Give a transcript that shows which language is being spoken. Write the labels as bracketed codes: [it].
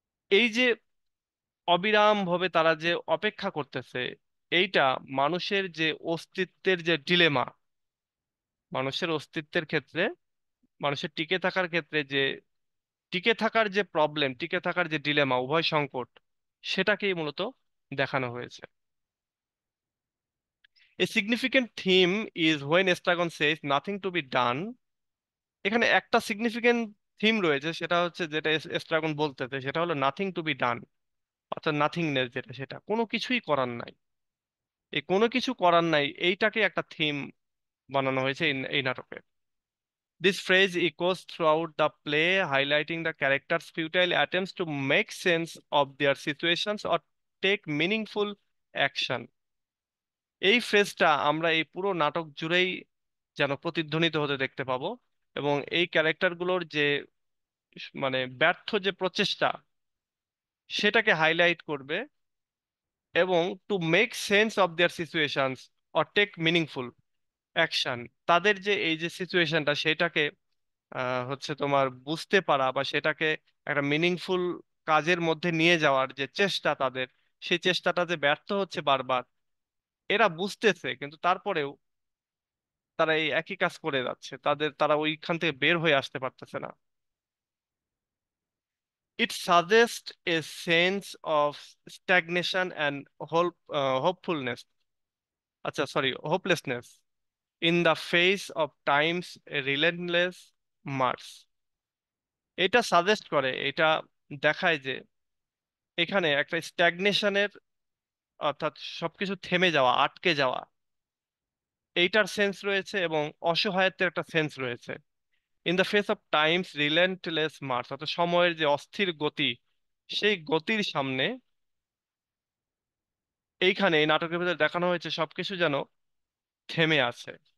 [bn] এই যে অবিরাম ভাবে তারা যে অপেক্ষা করতেছে, এইটা মানুষের যে অস্তিত্বের যে ডিলেমা, মানুষের অস্তিত্বের ক্ষেত্রে, মানুষের টিকে থাকার ক্ষেত্রে যে টিকে থাকার যে প্রবলেম, টিকে থাকার যে ডিলেমা, উভয় সংকট, সেটাকেই মূলত দেখানো হয়েছে। [en] A significant theme is when Estragon says nothing to be done. [bn] এখানে একটা সিগনিফিকেন্ট থিম রয়েছে, সেটা হচ্ছে যেটা এস্ট্রাগন বলতেছে, সেটা হলো [en] nothing to be done, [bn] অর্থাৎ নাথিংনেস, যেটা সেটা কোনো কিছুই করার নাই। এই কোনো কিছু করার নাই এইটাকে একটা থিম বানানো হয়েছে এই নাটকে। [en] This phrase echoes throughout the play, highlighting the characters' futile attempts to make sense of their situations or take meaningful action. [bn] এই ফ্রেজটা আমরা এই পুরো নাটক জুড়েই যেন প্রতিধ্বনিত হতে দেখতে পাবো, এবং এই ক্যারেক্টারগুলোর যে মানে ব্যর্থ যে প্রচেষ্টা, সেটাকে হাইলাইট করবে, এবং [en] To make sense of their situations or take meaningful action. [bn] তাদের যে এই যে সিচুয়েশনটা, সেটাকে হচ্ছে তোমার বুঝতে পারা, বা সেটাকে একটা মিনিংফুল কাজের মধ্যে নিয়ে যাওয়ার যে চেষ্টা তাদের, সেই চেষ্টাটা যে ব্যর্থ হচ্ছে বারবার, এরা বুঝতেছে কিন্তু তারপরেও তারা এই একই কাজ করে যাচ্ছে, তারা ওইখান থেকে বের হয়ে আসতে পারতেছে না। [en] It suggests a sense of stagnation and hopefulness, [bn] আচ্ছা sorry, [en] hopelessness in the face of time's relentless march. [bn] এটা সাজেস্ট করে, এটা দেখায় যে এখানে একটা স্ট্যাগনেশনের, অর্থাৎ সবকিছু থেমে যাওয়া, আটকে যাওয়া, এইটার সেন্স রয়েছে, এবং অসহায়ত্বের একটা সেন্স রয়েছে। [en] in the face of time's relentless march, [bn] অর্থাৎ সময়ের যে অস্থির গতি, সেই গতির সামনে এইখানে এই নাটকের ভিতরে দেখানো হয়েছে সবকিছু যেন থেমে আছে।